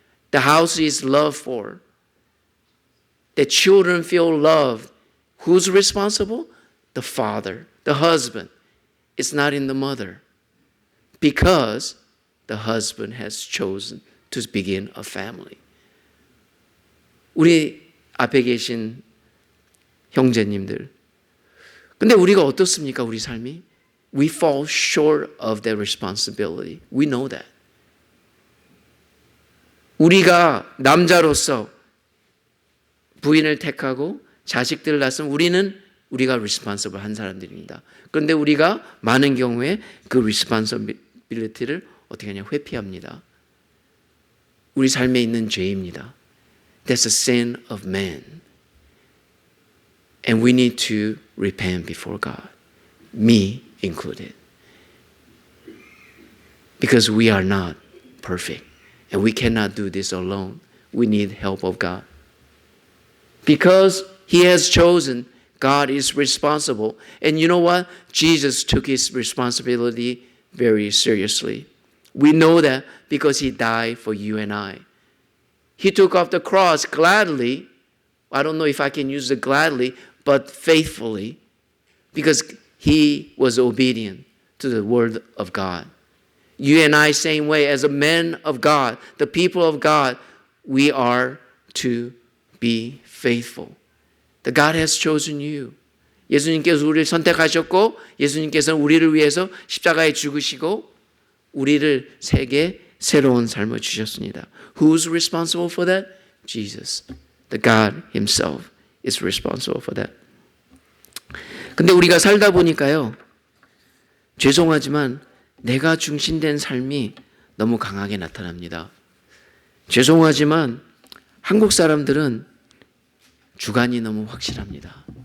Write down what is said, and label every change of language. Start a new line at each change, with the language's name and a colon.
English: The house is loved for. The children feel loved. Who's responsible? The father, the husband. It's not in the mother. Because the husband has chosen to begin a family.
Korean: 우리 앞에 계신 형제님들. 근데 우리가 어떻습니까? 우리 삶이?
English: We fall short of that responsibility. We know that.
Korean: 우리가 남자로서 부인을 택하고 자식들을 낳았으면 우리가 responsible 한 사람들입니다. 그런데 우리가 많은 경우에 그 responsibility를 어떻게 하냐 회피합니다. 우리 삶에 있는 죄입니다.
English: That's a sin of man. And we need to repent before God, me included. Because we are not perfect and we cannot do this alone. We need help of God. Because He has chosen, God is responsible. And you know what? Jesus took His responsibility very seriously. We know that because He died for you and I. He took off the cross gladly. I don't know if I can use the gladly, but faithfully, because He was obedient to the word of God. You and I, same way, as a man of God, the people of God, we are to be faithful. That God has chosen you.
Korean: 예수님께서 우리를 선택하셨고 예수님께서는 우리를 위해서 십자가에 죽으시고 우리를 세계 새로운 삶을 주셨습니다.
English: Who's responsible for that? Jesus. The God Himself is responsible for that.
Korean: 근데 우리가 살다 보니까요. 죄송하지만 내가 중심된 삶이 너무 강하게 나타납니다. 죄송하지만 한국 사람들은 주관이 너무 확실합니다.